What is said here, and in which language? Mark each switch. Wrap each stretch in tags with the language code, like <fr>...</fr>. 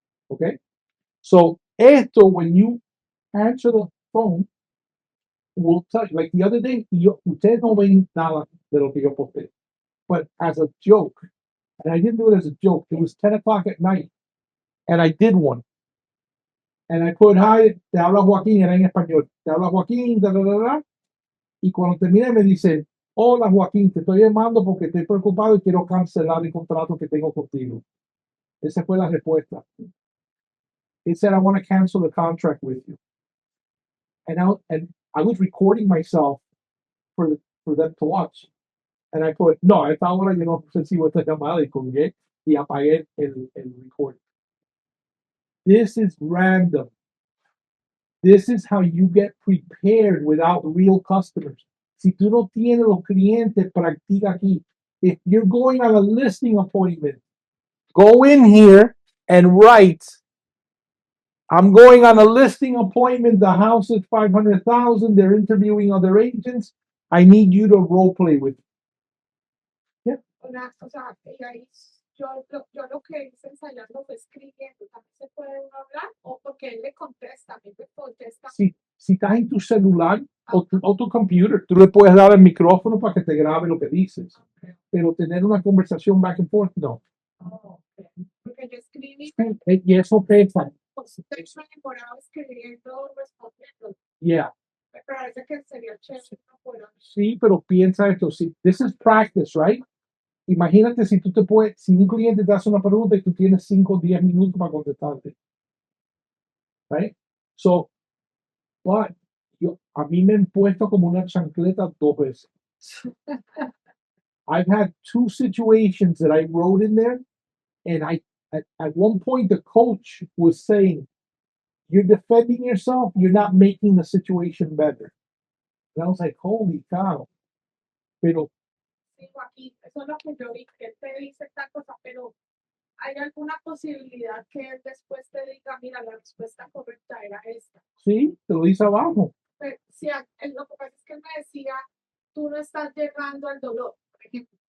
<en>Okay? So, esto, when you answer the phone, will tell you. Like the other day,</en> <es>ustedes no ven nada de lo que yo posté.</es> <en>But as a joke, and I didn't do it as a joke, it was 10 o'clock at night, and I did one. And I put, hi,</en> <es>te habla Joaquín, era en español. Te habla Joaquín, da, da, da, da. Y cuando terminé me dice, hola Joaquín, te estoy llamando porque estoy preocupado y quiero cancelar el contrato que tengo contigo. Esa fue la respuesta.</es> <en>It said, I want to cancel the contract with you. And I was recording myself for them to watch. And I put,</en> <es>no, a esta hora yo no recibo esta llamada y colgué y apagué el recording.</es> <en>This is random. This is how you get prepared without real customers. Si tú no tienes los clientes, practica aquí. If you're going on a listing appointment, go in here and write, I'm going on a listing appointment. The house is 500,000. They're interviewing other agents. I need you to role play with me.</en> <es>O sea, y ahí yo lo que hice ensayando fue escribiendo. También se puede uno hablar o porque él le contesta, a mí me contesta. Si estás en tu celular o tu computer, tú le puedes dar el micrófono para que te grabe lo que dices. Pero tener una conversación</es> <en>back and forth,</en> <es>no. Oh, okay. Porque yo escribí, Y eso pesa. pues, estoy enamorado escribiendo, respondiendo.</es> <en>Yeah.</en> <es>Me parece que sería chévere no fuera. Sí, pero piensa esto.</es> <en>Si, this is practice, right?</en> <es>Imagínate si tú te puedes, si un cliente te hace una pregunta y tú tienes 5 o 10 minutos para contestarte. Right? So, but, a mí me han puesto como una chancleta 2 veces.</es> <en>I've had 2 situations that I wrote in there, and at one point the coach was saying, "You're defending yourself. You're not making the situation better." And I was like, "Holy cow!" Pero</en> <es>Sí, Joaquín, eso es lo que yo vi, que él te dice esta cosa, pero ¿Hay alguna posibilidad que él después te diga, mira, la respuesta correcta era esta? Sí, te lo dice abajo. Pero, si lo que pasa es que él me decía, tú no estás llegando al dolor, por ejemplo,</es>